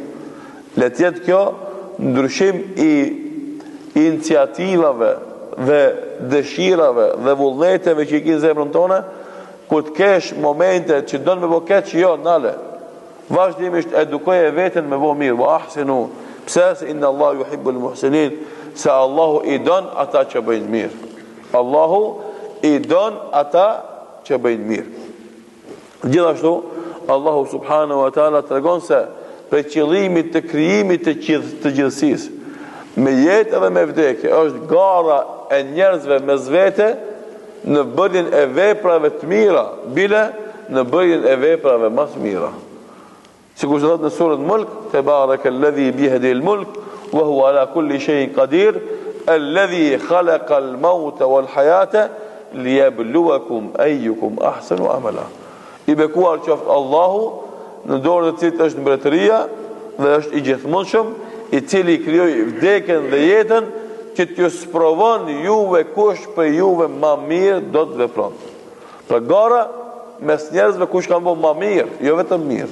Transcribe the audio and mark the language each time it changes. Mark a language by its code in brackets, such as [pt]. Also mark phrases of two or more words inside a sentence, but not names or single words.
[sq] Le të jetë kjo ndryshim i iniciativave dhe dëshirave dhe vullneteve që i ki zemrën tone, kur të kesh momente që do në me bo keq, jo, nale. Vazhdimisht edukoje veten me bo mirë, [ar] وأحسنوا. [sq] Pse? Se [ar] إن الله يحب المحسنين, [sq] se Allahu i don ata që bëjnë mirë. Allahu i don ata që bëjnë mirë. Gjithashtu, Allahu [ar] سبحانه وتعالى [sq] të regon se për qëllimit të krijimit të gjithësisë, me jetë edhe me vdekje, është gara e njerëzve me zvete në bërjen e veprave të mira, bile në bërjen e veprave më të mira. Sikur që thotë në surën Mulk, [ar] تبارك الذي بيده الملك وهو على كل شيء قدير الذي خلق الموت والحياة ليبلوكم أيكم أحسن عملا. [sq] I bekuar qoftë Allahu, në dorën e Tij është mbretëria dhe është i gjithëmonshëm, i cili krijoi vdekjen dhe jetën që t'ju sprovon juve kush për juve ma mirë do të vepron. Për gara mes njerëzve kush kanë bërë ma mirë, jo vetëm mirë.